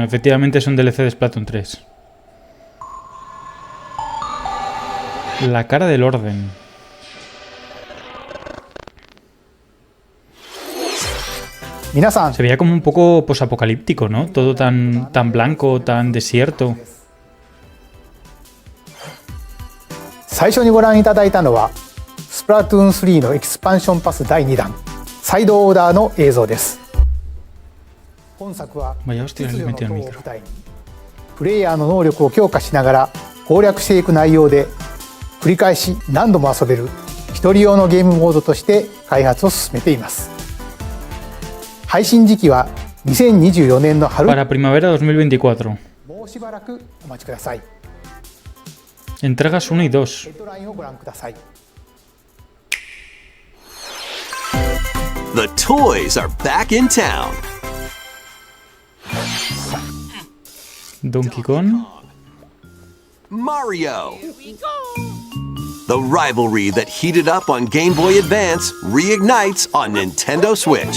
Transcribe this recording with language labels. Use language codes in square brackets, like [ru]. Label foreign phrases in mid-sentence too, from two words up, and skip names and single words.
[es] Efectivamente es un DLC de Splatoon 3. La cara del orden. Se veía como un poco posapocalíptico, ¿no? Todo tan blanco, tan desierto. [ja] 最初にご覧いただいたのはスプラトゥーン3のエキスパンションパス第2弾サイドオーダーの映像です。本作は秩序の塔を舞台にプレイヤーの能力を強化しながら攻略していく内容で繰り返し何度も遊べる一人用のゲームモードとして開発を進めています。配信時期は2024年の春 [es] Para primavera 2024. [ja] もうしばらくお待ちください。 [es] Entregas 1 y 2. [ja] ヘッドラインをご覧ください。 [en] The toys are back in town. Donkey Kong. Mario. The rivalry that heated up on Game Boy Advance reignites on Nintendo Switch.